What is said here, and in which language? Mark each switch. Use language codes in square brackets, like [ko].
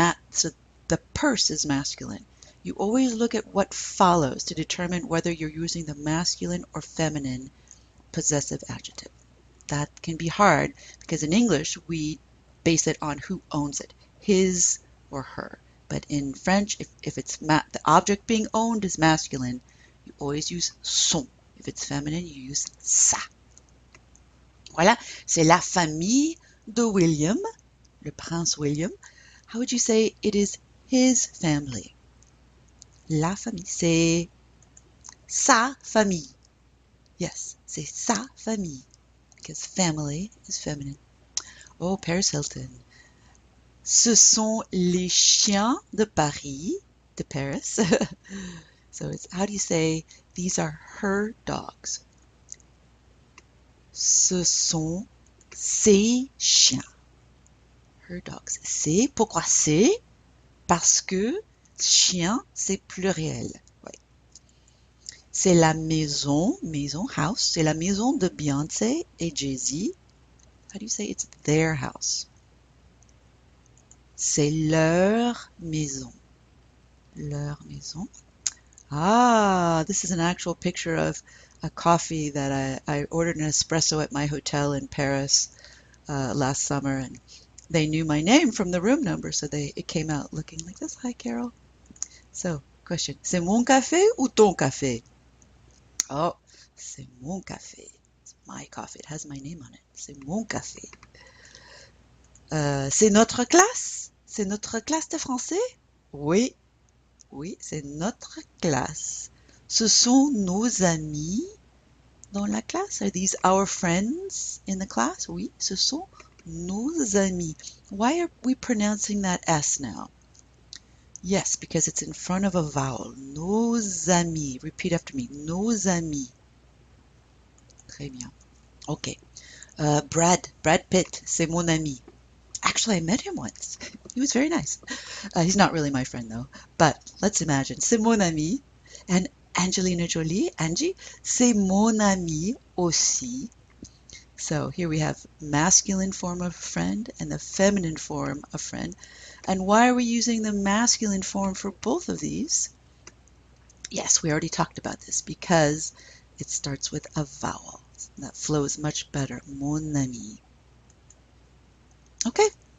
[en] So the purse is masculine. You always look at what follows to determine whether you're using the masculine or feminine possessive adjective. That can be hard because in English we base it on who owns it, his or her. But in French, if it's the object being owned is masculine, you always use son. If it's feminine, you use sa. [fr] Voilà, c'est la famille de William, le prince William. [en] How would you say it is his family? [fr] La famille, c'est sa famille. [en] Yes, [fr] c'est sa famille, [en] because family is feminine. Oh, Paris Hilton. [fr] Ce sont les chiens de Paris, de Paris. [en] So it's, how do you say, these are her dogs? [fr] Ce sont ses chiens. [en] Her dogs. [fr] C'est, pourquoi c'est? Parce que chien, c'est pluriel. Ouais. C'est la maison, house, c'est la maison de Beyoncé et Jay-Z. [en] How do you say it's their house? [fr] C'est leur maison. Leur maison. [en] Ah, this is an actual picture of a coffee that I ordered an espresso at my hotel in Paris last summer, and they knew my name from the room number, so it came out looking like this. Hi, Carol. So, question. [fr] C'est mon café ou ton café? Oh, c'est mon café. [en] It's my coffee. It has my name on it. [fr] C'est mon café. C'est notre classe? C'est notre classe de français? Oui, oui, c'est notre classe. Ce sont nos amis dans la classe. [en] Are these our friends in the class? [fr] Oui, ce sont nos amis. [en] Why are we pronouncing that S now? Yes, because it's in front of a vowel. [fr] Nos amis. [en] Repeat after me. [fr] Nos amis. Très bien. Okay. [en] Brad Pitt, [fr] c'est mon ami. [en] Actually, I met him once. He was very nice. He's not really my friend though. But let's imagine. [fr] C'est mon ami. And Angelina Jolie, Angie, c'est mon ami aussi. [en] So here we have masculine form of friend and the feminine form of friend. And why are we using the masculine form for both of these? Yes, we already talked about this because it starts with a vowel. That flows much better. [fr] Mon ami. [en] Okay.